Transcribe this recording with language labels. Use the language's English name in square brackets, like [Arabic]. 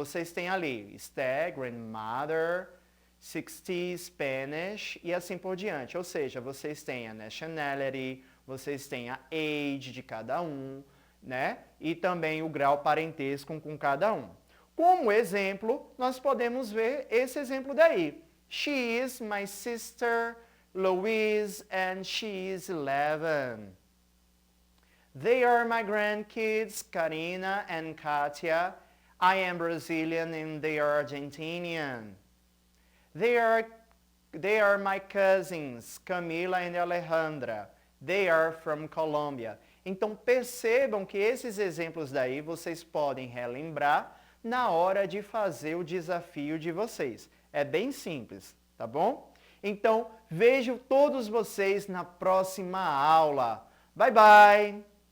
[Portuguese] Vocês têm ali Esther, grandmother, 60 Spanish e assim por diante. Ou seja, vocês têm a nationality, vocês têm a age de cada um, né? E também o grau parentesco com cada um. Como exemplo, nós podemos ver esse exemplo daí. [English] She is my sister, Louise, and she is 11. They are my grandkids, Karina and Katia. I am Brazilian and they are Argentinian. They are my cousins, Camila and Alejandra. They are from Colombia. [Portuguese] Então percebam que esses exemplos daí vocês podem relembrar na hora de fazer o desafio de vocês. É bem simples, tá bom? Então vejo todos vocês na próxima aula. [English] Bye, bye!